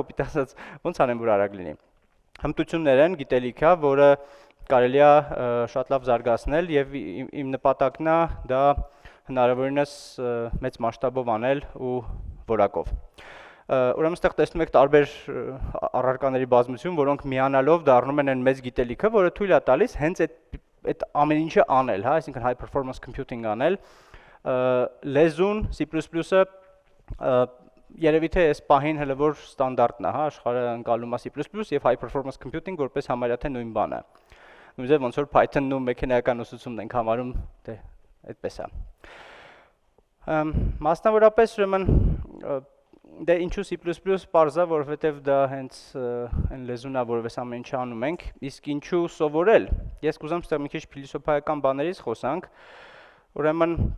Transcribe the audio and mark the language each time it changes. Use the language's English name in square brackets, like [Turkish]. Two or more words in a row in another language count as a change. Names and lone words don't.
[Armenian] կոպիտ ասած, ոնց անեմ, որ արագ լինի։ Հմտություններ են, գիտելիք է, որը կարելի է շատ լավ զարգացնել եւ իմ նպատակն է դա հնարավորինս մեծ մասշտաբով անել ու որակով։ Ուրեմն այստեղ տեսնում եք տարբեր առարկաների բազմություն, որոնք միանալով դառնում են այն մեծ գիտելիքը, որը թույլ է տալիս հենց այդ ամեն ինչը անել, հա, այսինքն [English] high performance computing [Armenian] անել։ Լեզուն C++-ը երևի թե այս պահին հələ որ ստանդարտն է, հա, աշխարհը ընկալում է C++ եւ [English] high performance computing [Armenian] որպես համարյա թե նույն բան է։ Նույնիսկ ոնց որ Python-ն ու մեքենայական ուսուցումն ենք համարում, դե այդպես է։ Մասնավորապես ուրեմն դե ինչու C++ պարզա, որովհետև դա հենց այն լեզուն է, որով այս ամեն ինչը անում ենք, իսկ ինչու սովորել։ Ես կուզեմ ստեղ մի քիչ փիլիսոփայական բաներից խոսանք։ Ուրեմն